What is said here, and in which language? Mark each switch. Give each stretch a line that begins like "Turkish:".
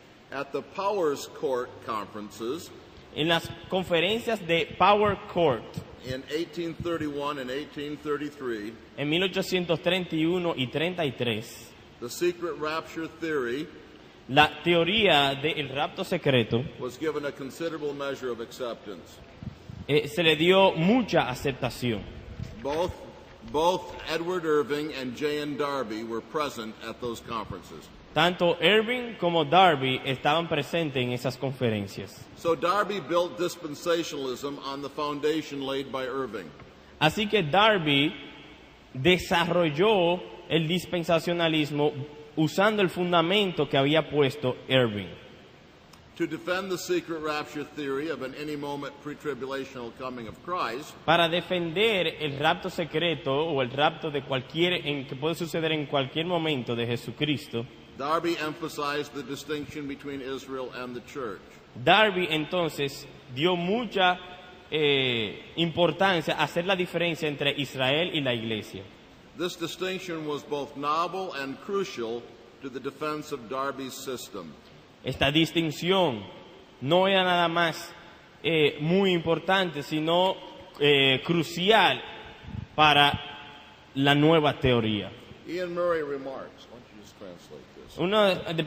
English: At the Powers Court conferences
Spanish: En las conferencias de Power Court
English: in 1831 and 1833,
Spanish: en 1831 y 33,
English: the secret rapture theory
Spanish: la teoría del rapto secreto
English: was given a considerable measure of acceptance.
Spanish: se le dio mucha aceptación.
English: Both Edward Irving and J.N. Darby were present at those conferences.
Spanish: Tanto Irving como Darby estaban presentes en esas conferencias.
English: So Darby built dispensationalism on the foundation laid by Irving.
Spanish: Así que Darby desarrolló el dispensacionalismo usando el fundamento que había puesto Irving.
English: To defend the secret rapture theory of an any moment pre-tribulational coming of Christ,
Spanish: Para defender el rapto secreto o el rapto de que puede suceder en cualquier momento de Jesucristo,
English: Darby emphasized the distinction between Israel and the church.
Spanish: Darby entonces dio mucha importancia a hacer la diferencia entre Israel y la iglesia.
English: This distinction was both novel and crucial to the defense of Darby's system.
Spanish: Esta distinción no era nada más muy importante, sino crucial para la nueva teoría.
English: Ian Murray remarks, why don't you just translate this?